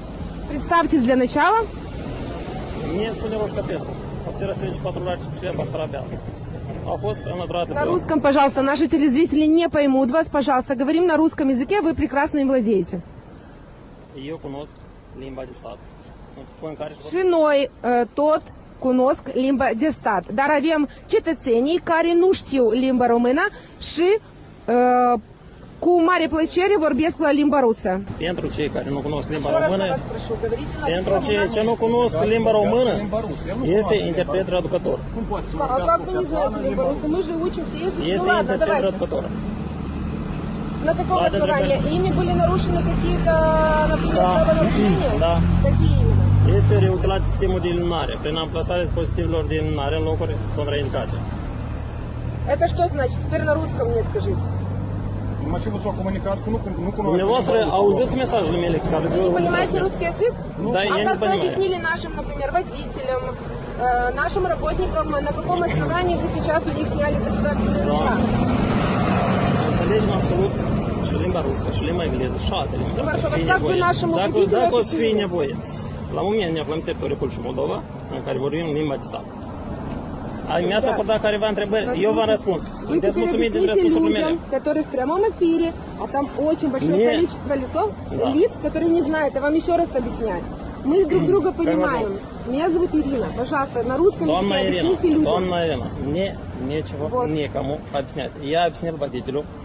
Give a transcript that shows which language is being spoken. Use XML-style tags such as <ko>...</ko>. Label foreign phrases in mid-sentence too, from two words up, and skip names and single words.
<ru>Представьтесь для начала. На русском, пожалуйста, наши телезрители не поймут вас, пожалуйста. Говорим на русском языке, вы прекрасно им владеете. Шиной тот</ru> <ro>cunosc limba de stat, dar avem cetățenii care nu știu limba română și cu mare plăcere vorbesc la limba rusă. Pentru cei care nu cunosc limba română, pentru cei ce nu cunosc limba română, este interpret traducător.</ro> <ru>Как вы не знаете</ru> <ro>limba rusă?</ro> <ru>Мы же учимся.</ru> <ro>Este interpret traducător.</ro> <ru>На каком основании? Ими были нарушены какие-то, например, правонарушения? Да. Какие именно?</ru> <ro>Este reutilat sistemul de iluminare, prin amplasarea dispozitivelor de iluminare în locuri contraindicate.</ro> <ru>Это что значит? Теперь на русском мне скажите.</ru> <ro>Dumneavoastră, auziți mesajele mele care</ro> <ru>Вы понимаете русский язык? Да, я А не как вы понимаю. объяснили нашим, например, водителям, нашим работникам, на каком основании вы сейчас у них сняли государственные номера?</ru> <ro>Înțelegem absolut și limba rusă, și limba engleză, și alte limbi.</ro> <ru>Хорошо, вот как вы нашему водителю</ru> <ro>Dacă o să fie</ro> <ru>объяснили?</ru> <ro>nevoie. La moment ne aflăm în teritoriul Republicii Moldova, în care vorbim limba de stat. Mi-ați acordat careva întrebări, eu v-am răspuns.</ro> <ru>Вы</ru> <ro>Sunteți</ro> <ru>теперь</ru> <ro>mulțumit de</ro> <ru>объясните</ru> <ro>răspunsurile mele?</ro> <ru>людям, которые в прямом эфире, а там очень большое Нет. количество Да. лиц, которые не знают. Я вам еще раз объясняю. Мы друг друга Как понимаем. вас Меня зовут Ирина. Пожалуйста, на русском</ru> <ro>Doamna</ro> <ru>языке</ru> <ro>Irina,</ro> <ru>объясните людям.</ru> <ro>doamna Irina,</ro> <ru>мне нечего никому объяснять. Я объяснил водителю.</ru>